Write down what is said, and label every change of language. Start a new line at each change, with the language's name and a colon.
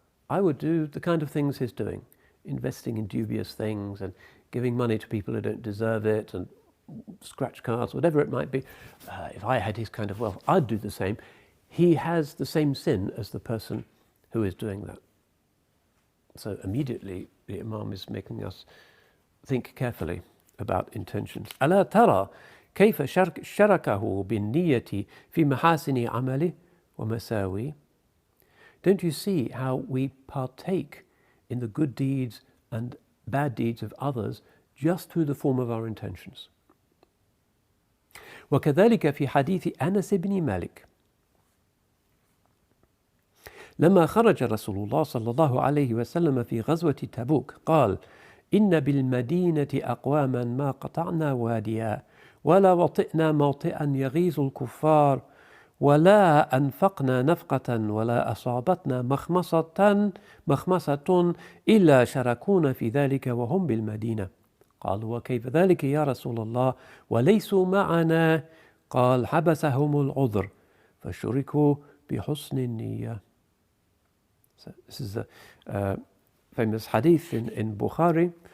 English: I would do the kind of things he's doing, investing in dubious things and giving money to people who don't deserve it and scratch cards, whatever it might be. If I had his kind of wealth, I'd do the same. He has the same sin as the person who is doing that. So immediately the Imam is making us think carefully about intentions.
Arabic: ألا ترى كيف شركه بالنية في محاسن عمله ومساويه.
English: Don't you see how we partake in the good deeds and bad deeds of others just through the form of our intentions?
Arabic: وكذلك في حديث أنس بن مالك لما خرج رسول الله صلى الله عليه وسلم في غزوة تبوك قال إن بالمدينة أقواما ما قطعنا واديا ولا وطئنا موطئا يغيظ الكفار ولا أنفقنا نفقة ولا أصابتنا مخمصة إلا شركونا في ذلك وهم بالمدينة. قالوا وكيف ذلك يا رسول الله وليسوا معنا؟ قال حبسهم العذر فشركوا بحسن النية.
English: So this is a famous hadith in Bukhari.